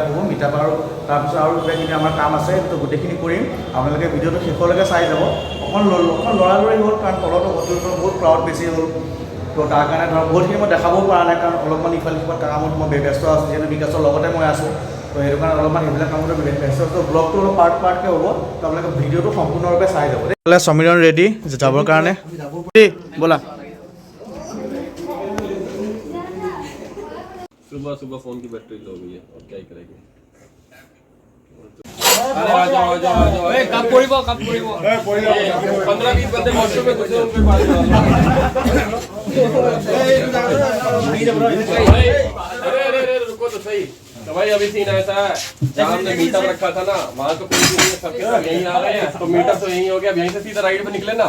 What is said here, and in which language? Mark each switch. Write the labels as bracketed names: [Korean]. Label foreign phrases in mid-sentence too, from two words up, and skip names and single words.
[Assamese] হ'ব মিটআপ আৰু তাৰপিছত আৰু গোটেইখিনি আমাৰ কাম আছে তো গোটেইখিনি কৰিম আপোনালোকে ভিডিঅ'টো শেষলৈকে চাই যাব অকণ লৰালৰি হ'ল কাৰণ তলতো হোটেলটো বহুত ক্ৰাউড বেছি হ'ল তো তাৰ কাৰণে ধৰক বহুতখিনি মই দেখাবও পৰা নাই কাৰণ অলপমান ইফালে সিফালে কামত মই ব্যস্ত আছোঁ যিহেতু বিকাশৰ লগতে মই আছোঁ তো সেইটো কাৰণে অলপমান সেইবিলাক কামতে ব্যস্ত তো ব্লগটো অলপ পাৰ্টকৈ হ'ব তো আপোনালোকে ভিডিঅ'টো সম্পূৰ্ণৰূপে চাই যাব দেই সমীৰণ ৰেডি যাবৰ কাৰণে ব'লা [Hindi] सुबह सुबह फोन की बैटरी लो गई है और क्या ही करेंगे अरे आ जाओ ए कब पड़िबो 15-20 बंदे वॉशरूम में घुसे उनके पास अरे रुको तो सही तो भाई अभी सीन ऐसा है जहाँ हमने मीटअप रखा था ना वहाँ तो कोई नहीं है सबके सब यहीं आ रहे हैं तो मीटअप तो यहीं हो गया अब यहीं से सीधा राइड पे निकले ना